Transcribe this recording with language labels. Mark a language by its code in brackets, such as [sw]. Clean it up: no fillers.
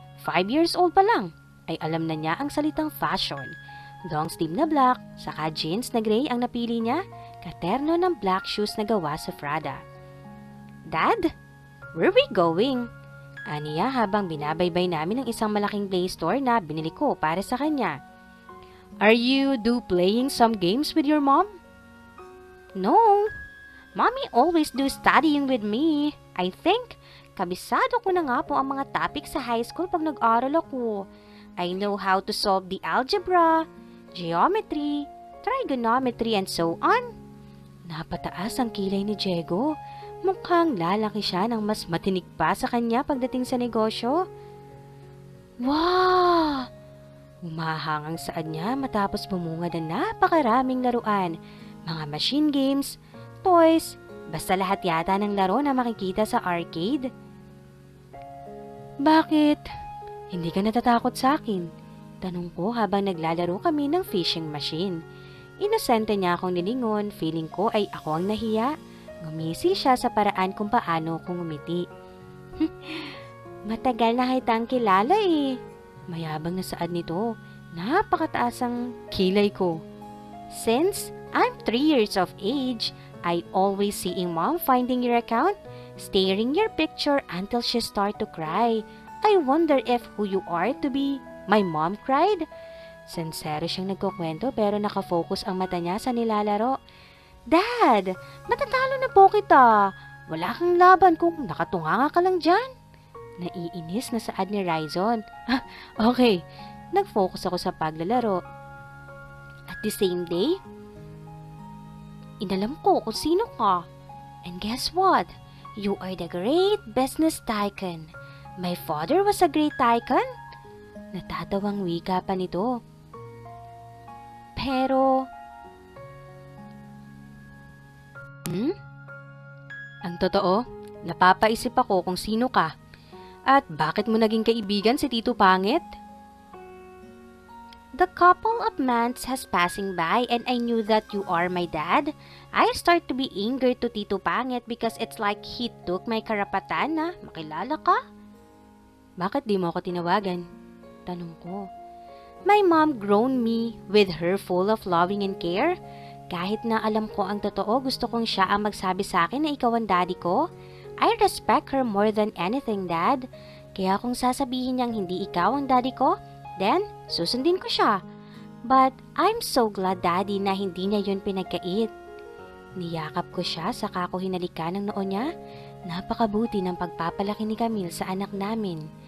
[tl] 5 years old pa lang ay alam na niya ang salitang fashion. Long sleeve na black, saka jeans na gray ang napili niya, katerno ng black shoes na gawa sa Prada. [en] Dad, where we going? [tl] Aniya habang binabaybay namin ang isang malaking play store na binili ko para sa kanya. [en] Are you playing some games with your mom? No. Mommy always do studying with me. I think, [tl] kabisado ko na nga po ang mga topic sa high school pag nag-aral ako. [en] I know how to solve the algebra, geometry, trigonometry, and so on. [tl] Napataas ang kilay ni Diego. Mukhang lalaki siya ng mas matinik pa sa kanya pagdating sa negosyo. Wow! Humahangang saad niya matapos bumunga ng napakaraming laruan, mga machine games, toys, basta lahat yata ng laro na makikita sa arcade. Bakit? Hindi ka natatakot sa akin? Tanong ko habang naglalaro kami ng fishing machine. Inosente niya akong nilingon, feeling ko ay ako ang nahiya. Ngumisi siya sa paraan kung paano kong ngumiti. Matagal na kitang kilala eh. Mayabang na saad nito. Napakataas ang kilay ko. [en] Since I'm 3 years of age, I always seeing mom finding your account, staring your picture until she start to cry. I wonder if who you are to be my mom cried. [tl] Sincere siyang nagkukwento pero nakafocus ang mata niya sa nilalaro. Dad, matatalo na po kita. Wala kang laban kung nakatunganga ka lang dyan. Naiinis na saad ni Ryzon. Okay, nag-focus ako sa paglalaro. [en] At the same day, [tl] inalam ko kung sino ka. [en] And guess what? You are the great business tycoon. My father was a great tycoon? [tl] Natatawang wika pa nito. Pero... Ang totoo, napapaisip ako kung sino ka. At bakit mo naging kaibigan si Tito Pangit? [en] The couple of months has passing by and I knew that you are my dad. I start to be angry to Tito Pangit because it's like he took my [tl] karapatan na makilala ka. Bakit di mo ako tinawagan? Tanong ko. [en] My mom grown me with her full of loving and care. [tl] Kahit na alam ko ang totoo, gusto kong siya ang magsabi sa akin na ikaw ang daddy ko. [en] I respect her more than anything, Dad. [tl] Kaya kung sasabihin niyang hindi ikaw ang daddy ko, then susundin ko siya. [en] But I'm so glad, Daddy, [tl] na hindi niya yun pinagkait. Niyakap ko siya saka ko hinalikan ng noo niya. Napakabuti ng pagpapalaki ni Camille sa anak namin.